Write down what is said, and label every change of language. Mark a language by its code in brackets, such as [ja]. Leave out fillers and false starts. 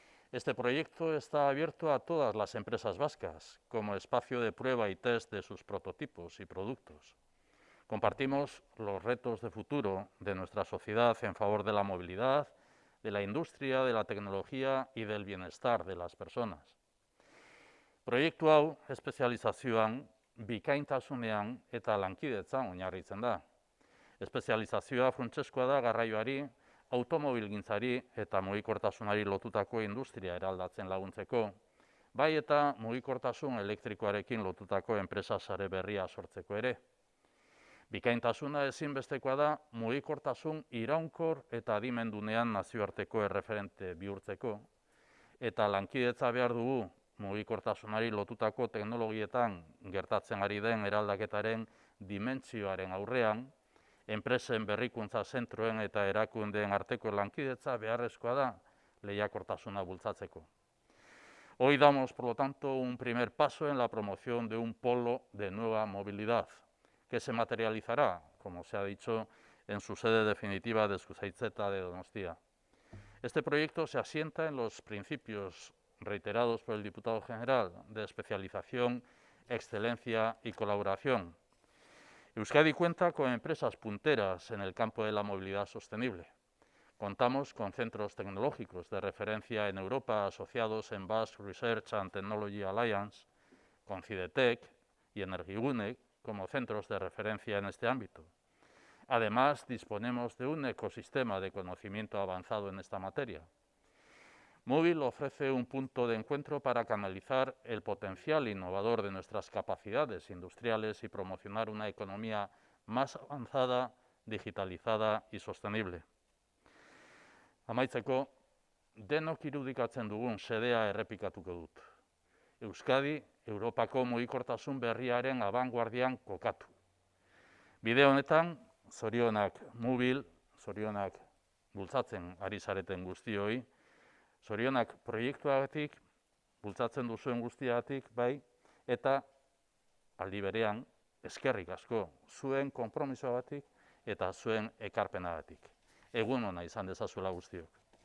[es] Este proyecto está abierto a todas las empresas vascas como espacio de prueba y test de sus prototipos y productos. Compartimos los retos de futuro de nuestra sociedad en favor de la movilidad, de la industria, de la tecnología y del bienestar de las personas. [eu] Proiektu hau espezializazioan, bikaintasunean eta lankidetzan oinarritzen da. Espezializazioa funtsezkoa da garraioari, automobilgintzari eta mugikortasunari lotutako industria eraldatzen laguntzeko, bai eta mugikortasun elektrikoarekin lotutako enpresa sare berria sortzeko ere. Bikaintasuna ezinbestekoa da mugikortasun iraunkor eta adimendunean nazioarteko erreferente bihurtzeko, eta lankidetza behar dugu mugikortasunari lotutako teknologietan gertatzen ari den eraldaketaren dimentsioaren aurrean, enpresen berrikuntza zentroen eta erakundeen arteko lankidetza beharrezkoa da lehiakortasuna bultzatzeko. [es] Hoy damos, por lo tanto, un primer paso en la promoción de un polo de nueva movilidad, que se materializará, como se ha dicho, en su sede definitiva de Zuzaitzeta de Donostia. Este proyecto se asienta en los principios reiterados por el diputado general de especialización, excelencia y colaboración. Euskadi cuenta con empresas punteras en el campo de la movilidad sostenible. Contamos con centros tecnológicos de referencia en Europa asociados en Basque Research and Technology Alliance, con Cidetec y Energigune como centros de referencia en este ámbito. Además, disponemos de un ecosistema de conocimiento avanzado en esta materia. Móvil ofrece un punto de encuentro para canalizar el potencial innovador de nuestras capacidades industriales y promocionar una economía más avanzada, digitalizada y sostenible. [eu] Amaitzeko, denok irudikatzen dugun xedea errepikatuko dut. Euskadi, Europako mugikortasun berriaren abanguardian kokatu. Bide honetan, zorionak Móvil, zorionak bultzatzen ari zareten guztioi, zorionak proiektuagatik, bultzatzen duzuen guztiagatik, bai, eta aldi berean, eskerrik asko zuen konpromisoagatik eta zuen ekarpenagatik. Egun ona izan dezazuela guztiok.